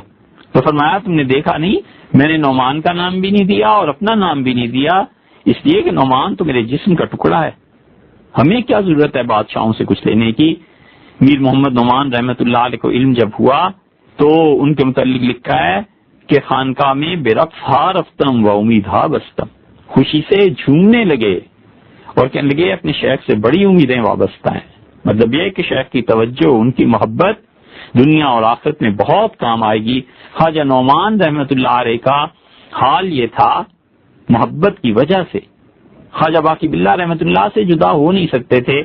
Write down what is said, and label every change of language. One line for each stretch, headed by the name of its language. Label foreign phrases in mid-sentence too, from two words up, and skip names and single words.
Urdu: تو فرمایا تم نے دیکھا نہیں، میں نے نعمان کا نام بھی نہیں دیا اور اپنا نام بھی نہیں دیا، اس لیے کہ نعمان تو میرے جسم کا ٹکڑا ہے، ہمیں کیا ضرورت ہے بادشاہوں سے کچھ لینے کی۔ میر محمد نعمان
Arabic: رحمۃ اللہ علیہ
Urdu: کو علم جب ہوا تو ان کے متعلق لکھا ہے کہ خانقاہ میں
Persian: بے رفع رفتم و امیدہ بستم،
Urdu: خوشی سے جھومنے لگے اور کہنے لگے اپنے شیخ سے بڑی امیدیں وابستہ ہیں۔ مطلب یہ کہ شیخ کی توجہ، ان کی محبت دنیا اور آخرت میں بہت کام آئے گی۔ خواجہ نعمان
Arabic: رحمۃ اللہ علیہ
Urdu: کا حال یہ تھا، محبت کی وجہ سے خواجہ باقی باللہ
Arabic: رحمۃ اللہ
Urdu: سے جدا ہو نہیں سکتے تھے۔